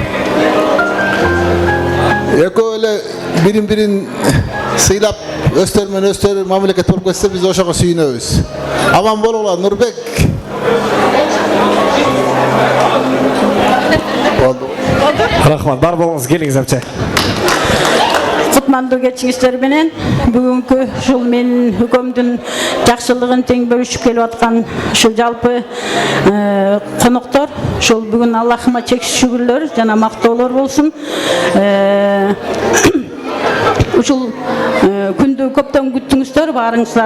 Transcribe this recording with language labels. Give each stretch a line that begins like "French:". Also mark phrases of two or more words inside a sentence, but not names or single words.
Kyrgyz: Экөө эле бирин сыйлап өстөр мамлекет болуп кетсе биз ошого сүйүнөбүз. Аман болгула, Нурбек. Рахмат,
Kazakh: бар болыңыз, келіңіз әпче.
Kyrgyz: Кутмандуу кечигиштер менен бүгүнкү ушул менин үкөмдүн жакшылыгын тең бөлүшүп келип аткан ушул жалпы коноктор, ушул бүгүн Аллахыма чексиз шүгүрлөр жана мактоолор болсун. Ушул күндү көптөн күттүңүздөр, баарыңыздар.